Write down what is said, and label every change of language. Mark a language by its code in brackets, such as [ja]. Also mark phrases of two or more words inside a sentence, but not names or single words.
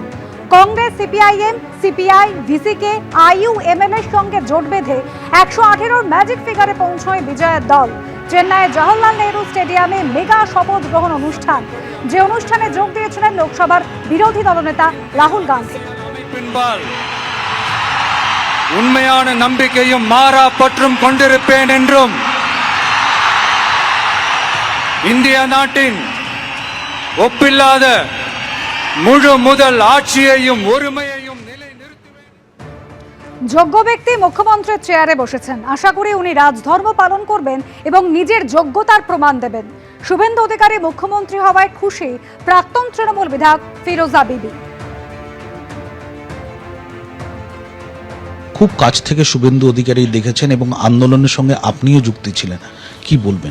[bn] কংগ্রেস, সিপিআইএম, সিপিআই, ভিসিকে, আইইউএমএল এর সঙ্গে জোট বেঁধে 118র ম্যাজিক ফিগারে পৌঁছয় বিজয়ের দল। চেন্নাইয়ের জওহরলাল নেহরু স্টেডিয়ামে মেগা শপথ গ্রহণ অনুষ্ঠান, যে অনুষ্ঠানে যোগ দিয়েছিলেন লোকসভার বিরোধী দলনেতা রাহুল গান্ধী। [ta] உண்மையான நம்பிக்கையும் மாறா பற்றும் கொண்டிருப்பேன் என்றும் இந்திய நாட்டின் ஒப்பில்லாத முழு முதல் ஆட்சியையும் ஒருமையையும் நிலைநிறுத்துவேன்। [bn] যোগ্য ব্যক্তি মুখ্যমন্ত্রীর চেয়ারে বসেছেন। আশা করি উনি রাজধর্ম পালন করবেন এবং নিজের যোগ্যতার প্রমাণ দেবেন। শুভেন্দু অধিকারী মুখ্যমন্ত্রী হওয়ায় খুশি প্রাক্তন তৃণমূল বিধায়ক ফিরোজা বিবি। খুব কাছ থেকে শুভেন্দু অধিকারী দেখেছেন এবং আন্দোলনের সঙ্গে আপনিও যুক্ত ছিলেন, কি বলবেন?